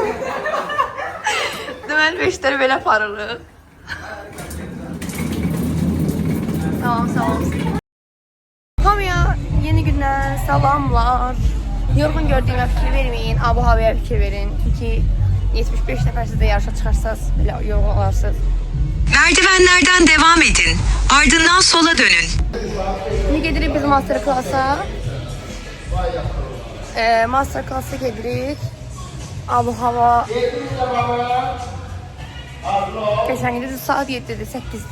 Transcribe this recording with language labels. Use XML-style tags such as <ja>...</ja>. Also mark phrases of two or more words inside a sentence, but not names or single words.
<az>Deməli, beşləri belə aparırıq. Tamam, sağ olun. Hamıya yeni gündən salamlar. Yorğun gördüyümə fikir verməyin, abu-havaya fikir verin. Çünki 75 nəfər siz də yarışa çıxarsınız, belə yorğun olarsınız.</az> <tr>Merdivenlerden devam edin. Ardından sola dönün.</tr> <az>Şimdi gedirik biz</az> <en>master class'a. Master class'a</en> <az>gedirik. Abu hava</az> <tr>Geçen gece saat 7'dir, 8'dir.</tr>